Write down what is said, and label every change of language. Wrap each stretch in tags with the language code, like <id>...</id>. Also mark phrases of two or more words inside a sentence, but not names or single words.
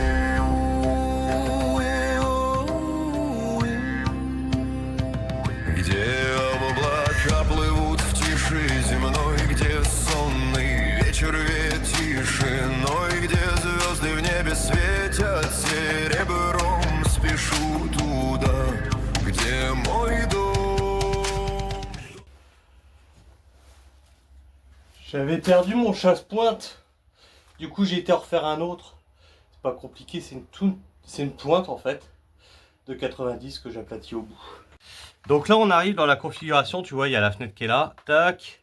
<ru>Где облака плывут в тиши земной, где сонный вечер веет тишиной, где звезды в небе светят серебром, спешу туда, где мой дом.</ru> <fr>J'avais perdu mon chasse-pointe. Du coup j'ai été en refaire un autre. C'est pas compliqué, c'est une pointe en fait de 90 que j'aplatis au bout. Donc là on arrive dans la configuration, tu vois il y a la fenêtre qui est là, tac.</fr>